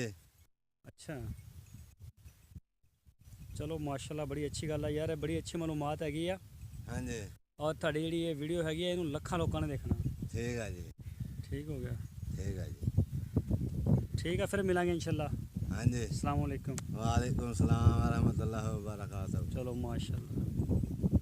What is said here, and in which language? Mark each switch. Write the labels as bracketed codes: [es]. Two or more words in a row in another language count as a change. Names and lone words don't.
[pa] ਅੱਛਾ, ਚਲੋ ਮਾਸ਼ਾਅੱਲਾ ਬੜੀ ਅੱਛੀ ਗੱਲ ਆ ਯਾਰ, ਬੜੀ ਅੱਛੀ ਮਾਲੂਮਾਤ ਹੈਗੀ ਆ। ਹਾਂਜੀ। ਔਰ ਤੁਹਾਡੀ ਜਿਹੜੀ ਇਹ ਵੀਡੀਓ ਹੈਗੀ ਆ, ਇਹਨੂੰ ਲੱਖਾਂ ਲੋਕਾਂ ਨੇ ਦੇਖਣਾ। ਠੀਕ ਆ ਜੀ। ਠੀਕ ਹੋ ਗਿਆ। ਠੀਕ ਆ ਜੀ। ਠੀਕ ਆ, ਫਿਰ ਮਿਲਾਂਗੇ इंशाल्लाह। ਹਾਂਜੀ। [ar] السلام عليكم. وعليكم السلام ورحمة الله وبركاته. [hi] चलो माशाल्लाह।